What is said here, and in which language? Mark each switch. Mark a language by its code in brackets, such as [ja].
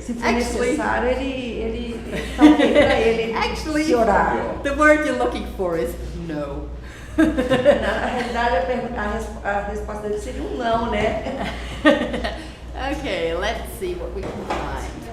[pt] Se for necessário, ele tá ok pra ele [en] Actually, [pt] esse horário. [en] the word you're looking for is no. [pt] Na realidade, a resposta dele seria um não, né? [en] Okay, let's see what we can find.